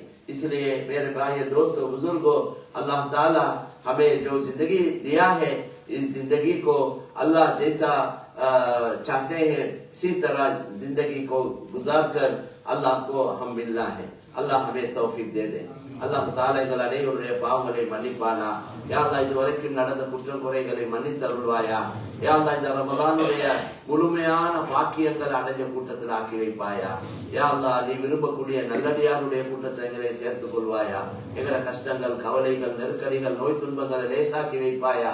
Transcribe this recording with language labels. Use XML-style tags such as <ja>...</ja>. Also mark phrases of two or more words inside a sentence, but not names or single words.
<ur>اس لیے میرے بھائی دوستو بزرگوں، اللہ تعالی ہمیں جو زندگی دیا ہے اس زندگی کو اللہ جیسا چاہتے ہیں اسی طرح زندگی کو گزار کر اللہ کو ہم ملنا ہے۔ اللہ ہمیں توفیق دے دے۔ اللہ تعالی</ur> <ta>எங்களுடைய பாவங்களை மன்னிப்பானா.</ta> <ar>يا الله</ar> <ta>இதுவரைக்கும் நடந்த குற்றம் குறைகளை மன்னித்து அருள்வாயா.</ta> <ar>يا الله</ar> <ta>இந்த ரமலானுடைய முழுமையான பாக்கியங்கள் அடைஞ்ச கூட்டத்தில் ஆக்கி வைப்பாயா.</ta> <ar>يا الله</ar> <ta>நீ விரும்பக்கூடிய நல்லடியாருடைய கூட்டத்தை எங்களை சேர்த்துக் கொள்வாயா. எங்களோட கஷ்டங்கள், கவலைகள், நெருக்கடிகள், நோய் துன்பங்களை லேசாக்கி வைப்பாயா.</ta>